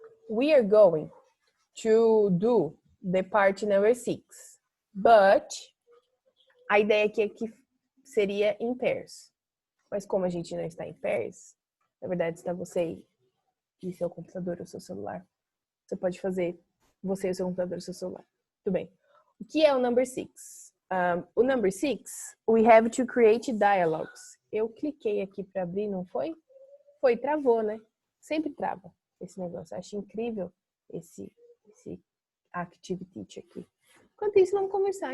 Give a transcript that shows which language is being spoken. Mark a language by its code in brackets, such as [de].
[en] We are going to do the part number 6. [pt] But, a ideia aqui é que seria em pairs. Mas como a gente não está em pairs, na verdade está você e seu computador ou seu celular. Você pode fazer você e o seu computador ou seu celular. Tudo bem. O que é o number 6? [en] O number 6, we have to create dialogues. [pt] Eu cliquei aqui para abrir, não foi? Foi, travou, né? Sempre trava esse negócio. Acho incrível esse activity aqui. Enquanto isso, vamos conversar.